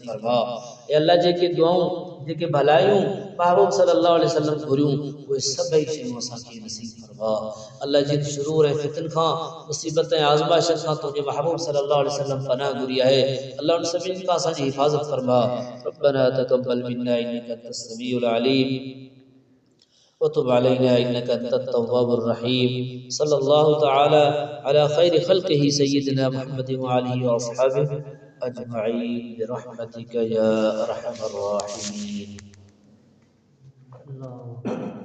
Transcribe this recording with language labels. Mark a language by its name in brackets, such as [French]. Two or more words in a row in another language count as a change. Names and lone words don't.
[Sindhi] फरमा ए अल्लाह जेके दुआऊं जेके भलायूं महबूब [Arabic] صلى الله عليه وسلم [Sindhi] घुरियूं उहे सभई शयूं असांखे नसीब फरमा अल्लाह जिन शुरूर ऐं फितन खां मुसीबत ऐं आज़माइशन खां तुंहिंजे महबूब [Arabic] صلى الله عليه وسلم [Sindhi] पनाह घुरी आहे अल्लाह उन सभिनी खां असांजी हिफ़ाज़त फरमा [Arabic] ربنا تقبل منا إنك أنت السميع العليم وتب علينا إنك أنت التواب الرحيم صلى الله تعالى على خير خلقه سيدنا محمد وآله وأصحابه أجمعين برحمتك يا أرحم الراحمين.